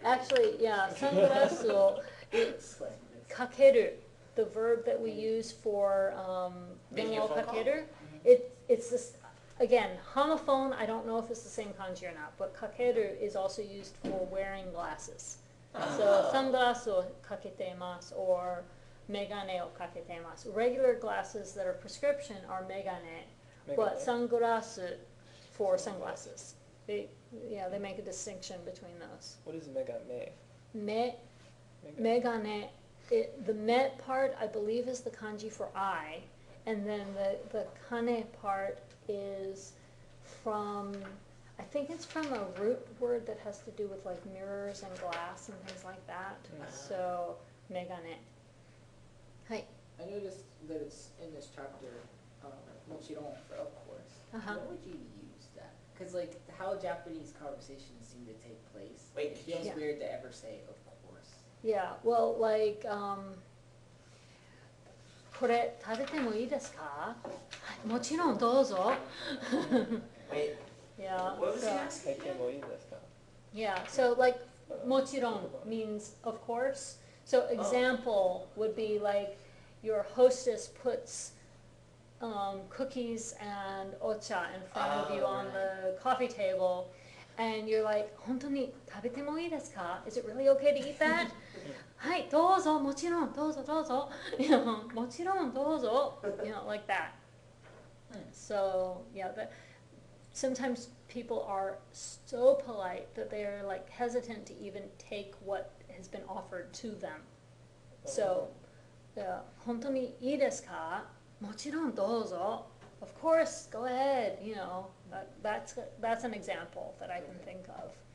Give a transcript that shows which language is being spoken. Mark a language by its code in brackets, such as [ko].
[en] actually, yeah, [ja] サングラスを [en] It's like, [ja] かける, [en] the verb that we use for Making [ja] 電 [en] a phone [ja] かける. [en] It's this, again, homophone, I don't know if it's the same kanji or not, but かける is also used for wearing glasses. [ja] So, サングラスをかけています or メガネをかけています. [en] Regular glasses that are prescription are メガネ, but sunglasses for sunglasses. They make a distinction between those. What is megane? め Megane, the me part, I believe, is the kanji for eye, and then the kane part is from, I think it's from a root word that has to do with like mirrors and glass and things like that. So, megane. Hi. I noticed that it's in this chapter, mochiron for of course. Uh-huh. When would you use that? Because like how Japanese conversations seem to take place, Wait, it feels yeah. weird to ever say of course. Yeah, well, like, [ja] これ食べてもいいですか？もちろんどうぞ。 [en] Wait, Yeah. what was he so- asking? [ja] 入ってもいいですか？ [en] Yeah, so like, もちろん means of course. So example would be like your hostess puts cookies and ocha in front of you on the coffee table, and you're like, [ja] 本当に食べてもいいですか? [en] Is it really okay to eat that? [ja] はい、どうぞ、もちろん、どうぞ、どうぞ。 [en] You know, [ja] もちろん、どうぞ。 [en] You know, like that. So, yeah, sometimes people are so polite that they're like hesitant to even take what has been offered to them. [ja] So, 本当にいいですか? もちろんどうぞ. [en] Of course, go ahead. You know, that's an example that I can think of.